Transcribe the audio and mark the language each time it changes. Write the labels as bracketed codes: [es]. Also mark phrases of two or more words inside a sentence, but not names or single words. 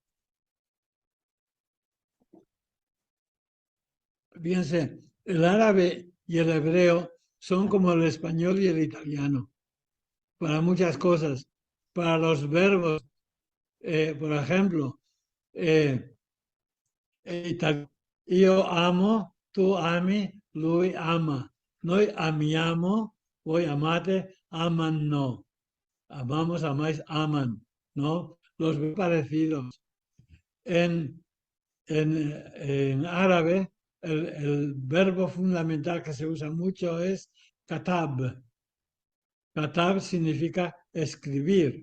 [es] Fíjense, el árabe y el hebreo son como el español y el italiano para muchas cosas. Para los verbos, por ejemplo, yo amo, tú [it] ami, lui ama. Noi amiamo, voi amate, [es] aman no. Amamos, amáis, aman, ¿no? Los parecidos. En árabe, el verbo fundamental que se usa mucho es katab. Katab significa escribir.